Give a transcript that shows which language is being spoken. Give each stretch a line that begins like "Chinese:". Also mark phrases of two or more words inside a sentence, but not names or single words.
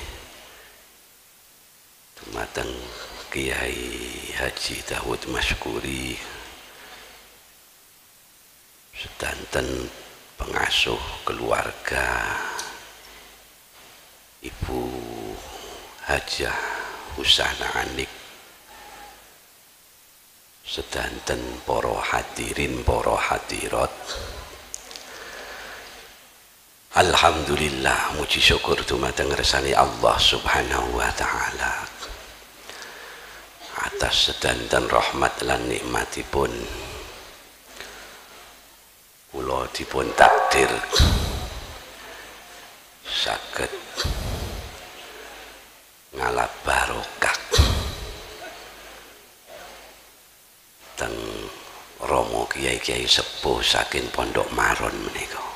Javanese: dumateng Kiai Haji Dawud Masyukuri, sedanten pengasuh keluarga Ibu Hajah Husana Anik, sedanten para hadirin para hadirat. Alhamdulillah, muji syukur dumateng ngersani Allah
Arabic: سبحانه وتعالى
Javanese: atas sedanten rahmat lan nikmatipun. Kula dipun takdir saged ngalap barokah teng Romo kiai-kiai sepuh saking Pondok Maron menika